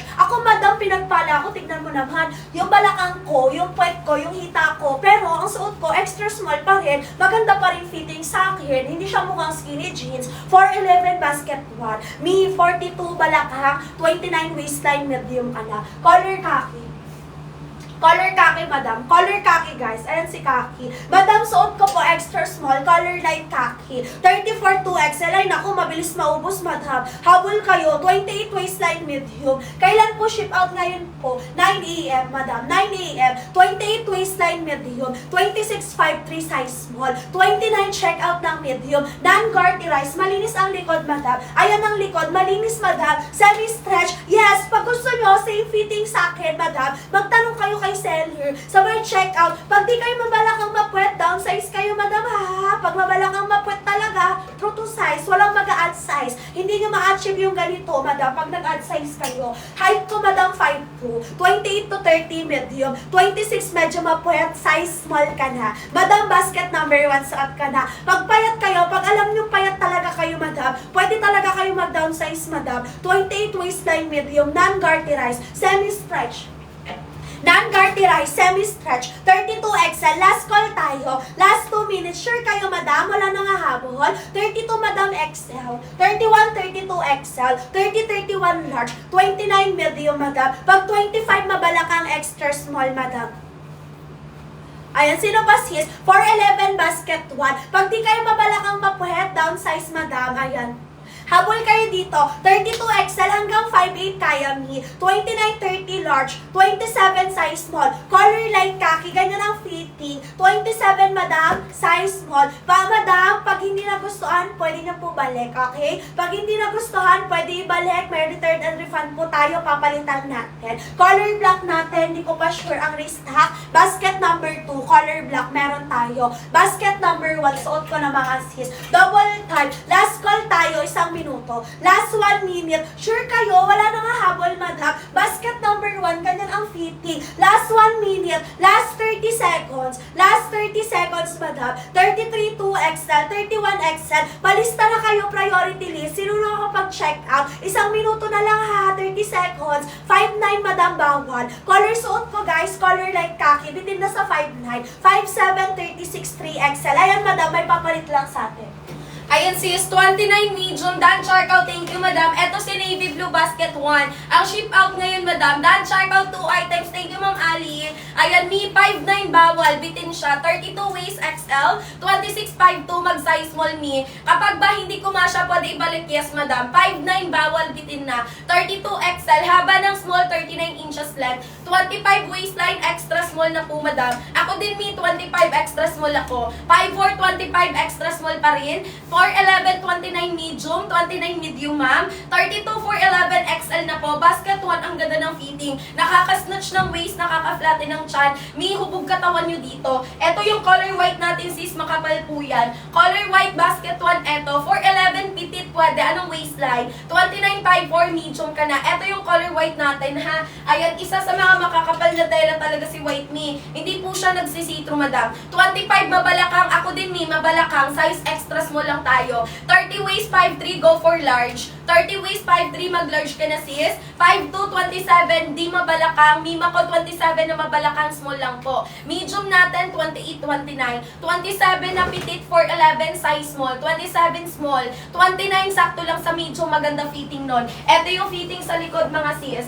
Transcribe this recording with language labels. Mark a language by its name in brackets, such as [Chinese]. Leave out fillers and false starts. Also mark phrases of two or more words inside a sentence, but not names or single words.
[Filipino] Ako madam, pinagpala ako, tignan mo naman. Yung balakang ko, yung puwet ko, yung hita ko. Pero ang suot ko, [English] extra small [Filipino] pa rin. Maganda pa rin fitting sa akin. Hindi siya mukhang [English] skinny jeans. [Filipino] 4'11" basket 1. Me, 42 balakang, 29 waistline, medium ka na. [English] Color khaki. Color khaki, [Filipino] madam. [English] Color khaki, [Filipino] guys. Ayan si khaki. Madam, suot ko po [English] extra small, color light khaki. [Filipino] 34 2XL. Ay, naku, mabilis maubos, madam. Habol kayo. 28 [English] waistline, medium. [Filipino] Kailan po [English] ship out [Filipino] ngayon po? [English] 9 AM, [Filipino] madam. [English] 9 AM. [Filipino] 28 [English] waistline, medium. [Filipino] 26 5'3" [English] size small. [Filipino] 29 [English] check out [Filipino] ng medium. Non-garterized. Malinis ang likod, madam. Ayan ang likod. Malinis, madam. Semi-stretch. Yes, pag gusto nyo, [English] same fitting [Filipino] sa akin, madam. Magtanong kayo kay seller. Sabay [English] check out. [Filipino] Pag di kayo mabalakang mapuwet, downsize kayo, madam ha. Pag mabalakang mapuwet talaga, [English] true to size. [Filipino] Walang mag-a- [English] add size. [Filipino] Hindi nyo ma-achieve yung ganito, madam, pag nag- [English] add size [Filipino] kayo. Height ko, madam, 5'2". [English] 28 to 30, medium. [Filipino] 26, medyo mapuwet. [English] Size small [Filipino] ka na. Madam, [English] basket number 1, [Filipino] suot ka na. Pag payat kayo, pag alam nyo payat talaga kayo, madam, pwede talaga kayo mag-downsize, madam. [English] 28 waistline, medium, non-garterized, semi-stretch. Non-garterized, semi-stretch, 32 XL. Last call [Filipino] tayo. [English] Last 2 minutes. [Filipino] Sure kayo, madam? Wala nang hahabol. 32, madam, XL. 31, 32 XL. 30, 31 large. 29, medium, madam. Pag 25, mabalakang [English] extra small, [Filipino] madam. Ayan, sino pa sis? 4'11", basket 1. Pag di kayo mabalakang mapuhet, downsize, madam. Ayan. Habol kayo dito, 32 XL hanggang 5'8" kaya me, 29 30 large, 27 size small, [English] color light khaki, [Filipino] ganyan ang fitting, 27 madam, [English] size small. [Filipino] Madam, pag hindi nagustuhan, pwede niyo po balik, okay? Pag hindi nagustuhan, pwede ibalik, may [English] return and refund [Filipino] po tayo, papalitan natin. [English] Color black [Filipino] natin, hindi ko pa sure ang restock. [English] Basket number 2, color black, [Filipino] meron tayo. [English] Basket number 1, [Filipino] suot ko na mga sis. [English] Double type, last call [Filipino] tayo, isang minuto. [English] Last 1 minute. Sure kayo, wala na nga habol, madam. Basket number 1, ganyan ang fitting. Last 1 minute. Last 30 seconds. Last 30 seconds, [Filipino] madam. 33 2XL, 31 XL. Palista na kayo, [English] priority list. [Filipino] Sino na kapag-check out? Isang minuto na lang ha, 30 seconds. 5'9", madam, bawal. Color suot ko, guys. [English] Color light khaki. [Filipino] Bitin na sa 5'9". 5'7", 36 3XL. Ayan, madam, may papalit lang sa atin. Ayan sis, 29 medium, Dan Charcoal, [English] thank you madam. [Filipino] Eto si Navy Blue Basket 1. Ang [English] ship out [Filipino] ngayon madam, Dan Charcoal 2 items, [English] thank you [Filipino] ma'am Ali. Ayan, me 5'9", bawal, bitin siya. [English] 32 waist XL, [Filipino] 26 5'2", mag- [English] size small [Filipino] me. Kapag ba hindi kumasya, pwede ibalik, yes madam. 5'9", bawal, bitin na. 32 XL, haba ng small, [English] 39 inches length. [Filipino] 25 waistline, [English] extra small [Filipino] na po madam. Ako din me, 25 [English] extra small [Filipino] ako. 5'4", 25 [English] extra small [Filipino] pa rin. 4'11", 29 medium, 29 medium ma'am. 32, 4'11", XL na po. Basket 1, ang ganda ng fitting. Nakaka-snatch ng waist, nakaka-flatten ng chan. May hubog katawan nyo dito. Ito yung [English] color white [Filipino] natin sis, makapal po yan. [English] Color white, basket 1, [Filipino] eto. 4'11", petit, pwede. Anong waistline? 29, 5'4", medium ka na. Ito yung [English] color white [Filipino] natin ha. Ayan, isa sa mga makakapal na tela talaga si white me. Hindi po siya nagsisitro madam. 25, mabalakang. Ako din me, mabalakang. [English] Size extra small [Filipino] lang tayo. [English] 30 waist, 5'3", go for large. 30 waist, [Filipino] 5'3", mag-large ka na sis. 5'2", 27, di mabalakang. Mima ko 27 na mabalakang, small lang po. Medium natin, 28, 29. 27 na petit, 4'11", [English] size small. [Filipino] 27 small. 29, sakto lang sa medium, maganda fitting nun. Ito yung fitting sa likod mga sis.